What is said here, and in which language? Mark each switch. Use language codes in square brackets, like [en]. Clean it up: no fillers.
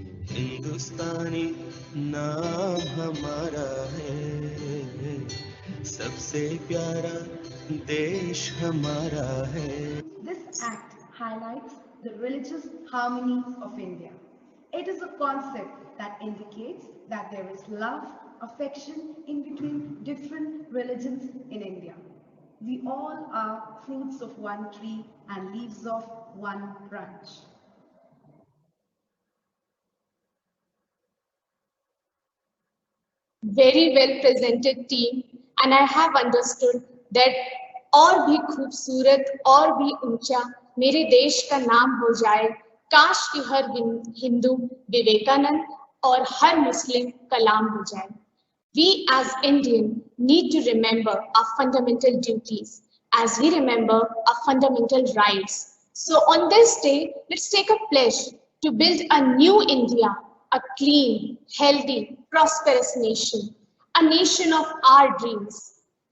[hi] हिंदुस्तानी नाम हमारा है, सबसे प्यारा देश हमारा है। [en] This act highlights the religious harmony of India. It is a concept that indicates that there is love, affection in between different religions in India. We all are fruits of one tree and leaves of one branch. Very well presented team, and I have understood that [hi] और भी खूबसूरत और भी ऊंचा मेरे देश का नाम हो जाए, काश कि हर हिंदू विवेकानंद और हर मुस्लिम कलाम हो जाए. [en] We as Indian need to remember our fundamental duties as we remember our fundamental rights. So on this day, let's take a pledge to build a new India, a clean, healthy, prosperous nation, a nation of our dreams.